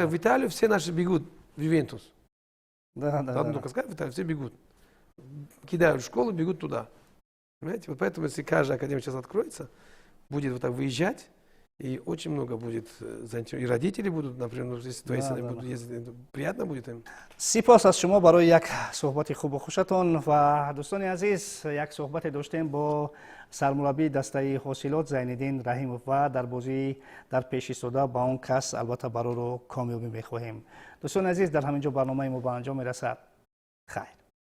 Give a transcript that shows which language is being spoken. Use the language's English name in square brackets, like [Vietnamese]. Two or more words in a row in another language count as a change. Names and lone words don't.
[Russian] сказать, в Италию все наши бегут в Ювентус. Да, да, да. Только сказать, в Италию все бегут. Кидают в школу, бегут туда. Понимаете? Вот поэтому, если каждая академия сейчас откроется, будет вот так выезжать, и очень много будет заинтересованных. И родители будут, например, ну, если твои Да, сыны да, будут да. ездить, приятно будет им. [Persian] سپاس از شما برای یک صحبت خوب و خوشتون و دوستان عزیز یک صحبت داشتیم با سرمربی دسته حاصلات زینالدین رحیمов و در بازی در پیش ایستاده با اون کس البته برای رو کامیابی میخواهیم دوستان عزیز در همینجا برنامه ما به انجام میرسد خیر